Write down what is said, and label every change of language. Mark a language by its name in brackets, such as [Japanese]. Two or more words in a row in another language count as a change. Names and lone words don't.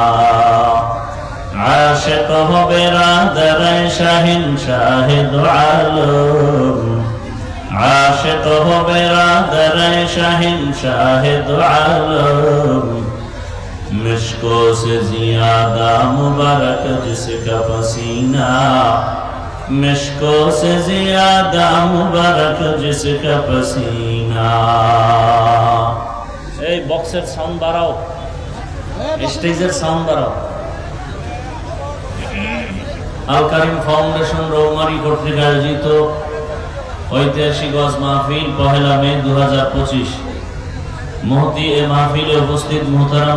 [Urdu] عاشق ہو برادر شہنشاہ دو عالم عاشق ہو برادر شہنشاہ دو عالم مشکوں سے زیادہ مبارک جس کا پسینہ مشکوں سے زیادہ مبارک جس کا پسینہ [Bangla] এই বক্সের সাউন্ড বাড়াও স্টেজের সাউন্ড বাড়াও আল কারিম ফাউন্ডেশন রৌমারী কর্তৃক আয়োজিত ঐতিহাসিক ওয়াজ মাহফিল পহেলা মে 2025 মহতি এ মাহফিলে উপস্থিত মুহতারাম